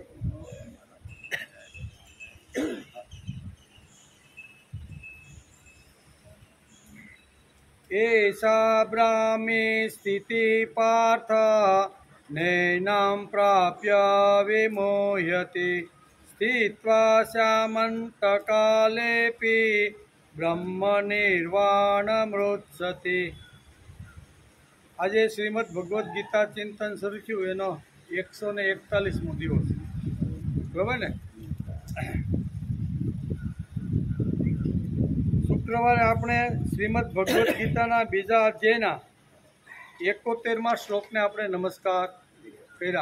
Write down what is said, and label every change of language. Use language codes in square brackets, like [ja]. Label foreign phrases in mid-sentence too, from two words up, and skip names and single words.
[sa] एषा ब्राह्मी स्थितिः पार्थ नैनां प्राप्य विमोह्यति स्थित्वा शामन्तकालेऽपि ब्रह्मनिर्वाणमृच्छति [gu] આજે શ્રીમદ ભગવદ્ ગીતા ચિંતન શરૂ થયું એનો 141મો દિવસ, બરાબર ને? શુક્રવારે આપણે શ્રીમદ ભગવદ્ ગીતાના બીજા અધ્યાયના 71મા શ્લોકને આપણે નમસ્કાર કર્યા.